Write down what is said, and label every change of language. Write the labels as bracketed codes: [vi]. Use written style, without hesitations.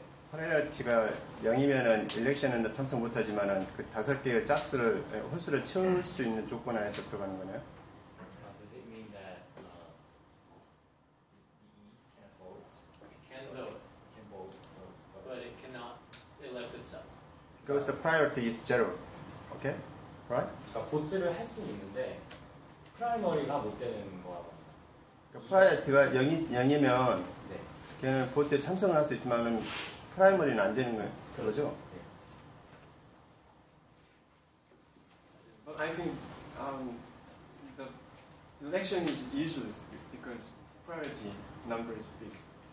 [ko] 프라이어티가 0이면은 일렉션에는 참석 못하지만은 그 5개의 짝수를 홀수를 채울 수 있는 조건 안에서 들어가는 거네요. [en] Does it mean that the E can vote? It can vote, Can vote, but it cannot elect itself. Because the priority is 0. Okay? Right? [ko] 그러니까 보트를 할 수는 있는데 프라이머리가 못 되는 거라고. 그러니까 프라이어티가 0이면 네. 걔는 보트에 참석을 할 수 있지만은 프라이머리는 안 되는 거예요. 그러죠? [en] But I think the election is useless because priority number is fixed.